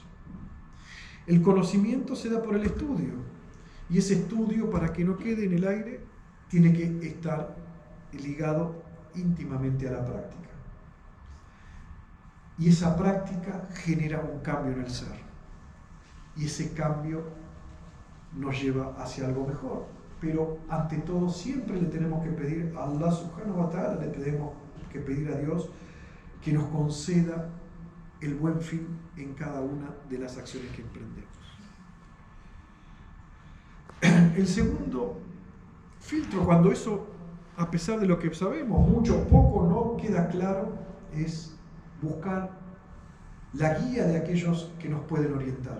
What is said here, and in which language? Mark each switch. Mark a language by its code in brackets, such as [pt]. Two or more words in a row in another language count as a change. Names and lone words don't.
[es] El conocimiento se da por el estudio, y ese estudio, para que no quede en el aire, tiene que estar ligado íntimamente a la práctica. Y esa práctica genera un cambio en el ser. Y ese cambio nos lleva hacia algo mejor. Pero ante todo siempre le tenemos que pedir a Allah [ar] سبحانه وتعالى, [es] le tenemos que pedir a Dios que nos conceda el buen fin en cada una de las acciones que emprendemos. El segundo filtro, cuando eso, a pesar de lo que sabemos, mucho o poco, no queda claro, es buscar la guía de aquellos que nos pueden orientar.